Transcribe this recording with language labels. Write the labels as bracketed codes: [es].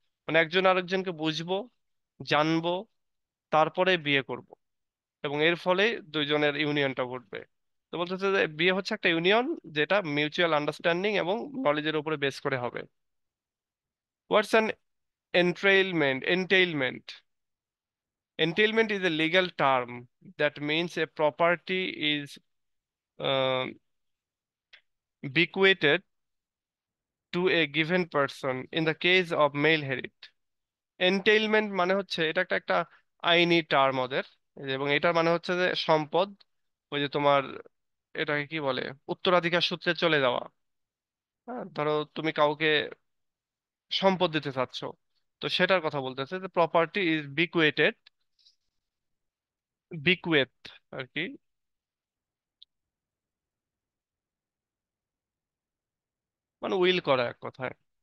[bn] মানে একজন আরেকজনকে বুঝবো, জানবো, তারপরে বিয়ে করব, এবং এর ফলে দুইজনের ইউনিয়নটা ঘটবে। তো বলতেছে যে বিয়ে হচ্ছে একটা ইউনিয়ন যেটা মিউচুয়াল আন্ডারস্ট্যান্ডিং এবং নলেজের উপরে বেস করে হবে। [en] What's an entailment? Entailment is a legal term that means a property is um bequeathed to a given person in the case of male herit. [bn] Entailment মানে হচ্ছে এটা একটা একটা আইনি টার্ম ওদের, এবং এটার মানে হচ্ছে যে সম্পদ, ওই যে তোমার এটাকে কি বলে, উত্তরাধিকার সূত্রে চলে যাওয়া। হ্যাঁ, ধরো তুমি কাউকে সম্পদ দিতে চাচ্ছ, তো সেটার কথা বলতেছে যে [en] property is bequeathed, [bn] বিকুয়েত আর কি, মানে উইল করা এক কথায়।